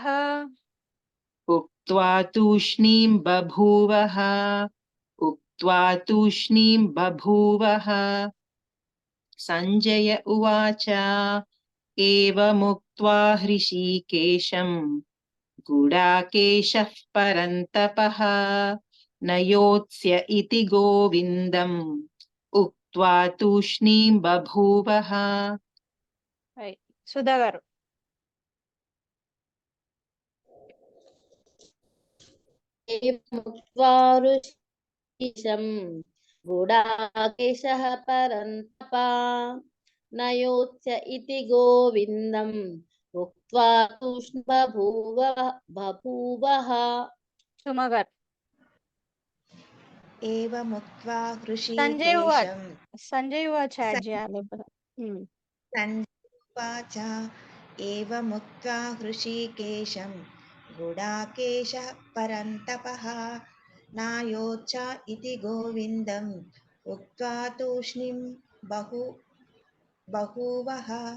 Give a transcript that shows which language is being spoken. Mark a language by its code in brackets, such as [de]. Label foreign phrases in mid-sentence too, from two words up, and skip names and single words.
[sa] उक्त्वा तूष्णीं बभूवः उक्त्वा तूष्णीं बभूवः सञ्जय उवाच एवमुक्त्वा हृषीकेशम् गुडाकेशः परन्तपः न योत्स्य इति गोविन्दम् उक्त्वा तूष्णीं बभूवः [te] సుధా గారు [sa] मुक्त्वा ऋषीशं गुडाकेशः परन्तपा न योत्स्य इति गोविन्दम् उक्त्वा तूष्णीं बभूवः [te] సుమ గారు [sa] ఏవముక్త్వా [te] సంజయ్ వాచ్ యాడ్ చేయాలి ఇప్పుడు. [sa] సంజయువాచ ఏవముక్త్వా హృషీకేశం గుడాకేశः పరంతపః నాయోచ్చ ఇతి గోవిందం ఉక్త్వా తూష్ణీం బభూవః